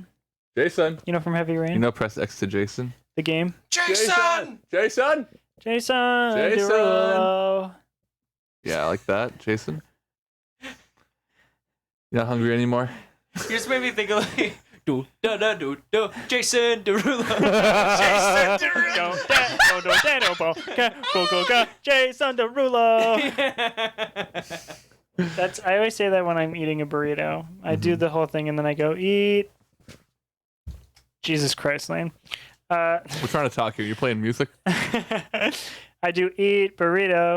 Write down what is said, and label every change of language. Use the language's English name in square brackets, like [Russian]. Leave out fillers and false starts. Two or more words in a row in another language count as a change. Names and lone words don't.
[English] Jason? You know from Heavy Rain? You know, press X to Jason. The game? Jason. Jason? Jason Jason. Derulo. Yeah, I like that. Jason? You're not hungry anymore? You just made me think of like do da da do do Jason Derulo. Jason Go, da, do, da, do, bo, ga, go, go, ga, Jason Derulo. That's I always say that when I'm eating a burrito. I do the whole thing and then I go eat. Jesus Christ, Lane. We're trying to talk here. You're playing music? I do eat burrito.